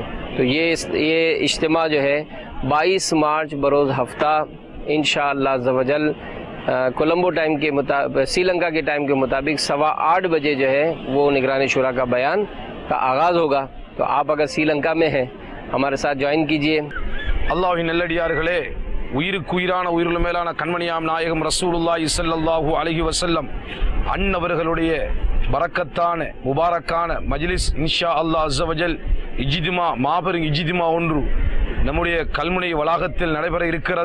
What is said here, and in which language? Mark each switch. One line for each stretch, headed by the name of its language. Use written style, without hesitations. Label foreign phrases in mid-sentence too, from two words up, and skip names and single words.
Urdu: تو یہ اجتماع جو ہے 22 مارچ بروز ہفتہ
Arabic: انشاءاللہ عز و جل
Urdu: کولمبو ٹائم کے مطابق، سری لنکا کے ٹائم کے مطابق 8:15 بجے جو ہے وہ نگران شورا کا بیان کا آغاز ہوگا۔ تو آپ اگر سری لنکا میں ہیں ہمارے ساتھ جوائن کیجئے۔
Tamil: அல்லாஹ்வின் நல்லடியார்களே, உயிருக்கு உயிரான உயிருள்ள மேலான கண்மணியாம் நாயகம்
Arabic: رسول الله صلى الله عليه وسلم
Tamil: அன்னவர்களுடைய பரக்கத்தான முபாரக்கான மஜ்லிஸ்
Arabic: إن شاء الله عز وجل
Tamil: இஜ்திமா, மாபெரும் இஜ்திமா ஒன்று நம்முடைய கல்முனை வளாகத்தில் நடைபெற இருக்கிறது.